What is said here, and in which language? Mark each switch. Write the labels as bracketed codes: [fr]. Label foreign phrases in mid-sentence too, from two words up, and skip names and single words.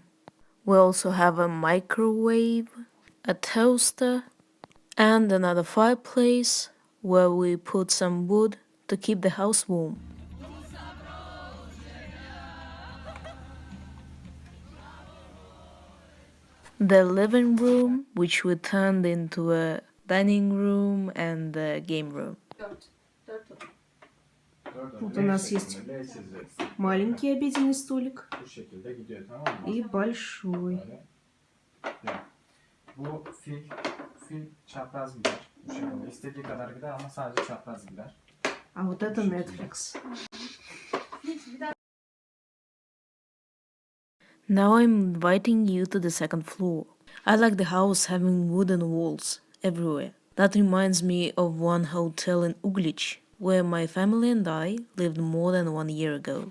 [en] We also have a microwave, a toaster, and another fireplace where we put some wood to keep the house warm. The living room, which we turned into a dining room and a game room. [ru] Тут у нас есть маленький обеденный столик и большой. [tr] Bu fil çapraz gider. Bu şekilde istediği kadar gider ama sadece çapraz gider. [ru] А вот это Netflix. [en] Now I'm inviting you to the 2nd floor. I like the house having wooden walls everywhere. That reminds me of one hotel in Ugljic, where my family and I lived more than 1 year ago.